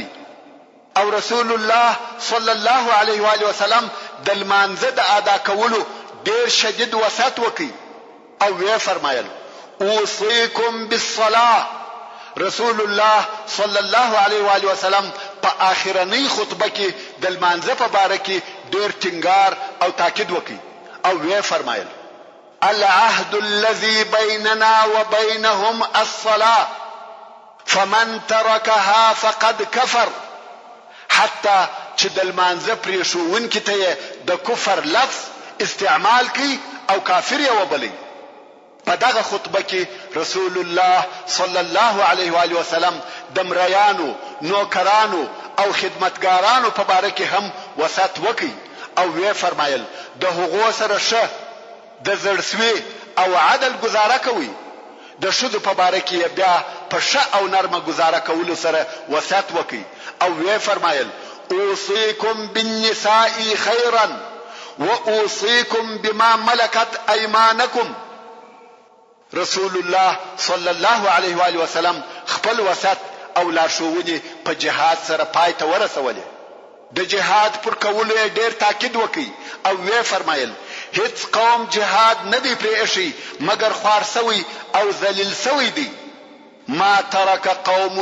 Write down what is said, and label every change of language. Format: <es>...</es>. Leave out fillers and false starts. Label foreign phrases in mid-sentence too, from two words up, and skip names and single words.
<ps>او رسول الله</ps> <ar>صلی الله علیه و آله وسلم</ar> <ps>د لمانځه د ادا کولو ډیر شدید وسط وکي. او وی فرمایل</ps> <ar>اوصيكم بالصلاه.</ar> <ps>رسول الله</ps> <ar>صلی الله علیه و آله وسلم</ar> <ps>په اخرنی خطبه کې د لمانځه په باره کې ډیر ټینګار او تاکید وکي. او وی فرمایل</ps> <ar>العهد الذي بيننا وبينهم الصلاة فمن تركها فقد كفر.</ar> <ps>حتى چې د لمانځه پرې ښوونکي ته د کفر لفظ استعمال کوي او کافر یې وبلي. په دغه خطبه کې رسول الله</ps> <ar>صلی الله علیه و آله وسلم</ar> <ps>د مریانو، نوکرانو او خدمتګارانو په باره کې هم وسط وکي. او وی فرمایل د هغو سره ښه د زړسوي او عدل گزاره کوي. د شذو په باره کې بیا په ښه او نرمه گزاره کولو سره وسط وکي. او وی فرمایل</ps> <ar>اوصيكم بالنساء خيرا واوصيكم بما ملكت ايمانكم.</ar> <ps>رسول الله</ps> <ar>صلی الله علیه و آله وسلم</ar> <ps>خپل وسط او لارښوونې په جهاد سره پای ته ورسولې. د جهاد پر کولو ډیر تاکید وکړي او وی فرمایل هیڅ قوم جهاد نه دی پرې ایښی مگر خوار سوی او ذلیل سوی دی</ps> <ar>ما ترک قوم</ar>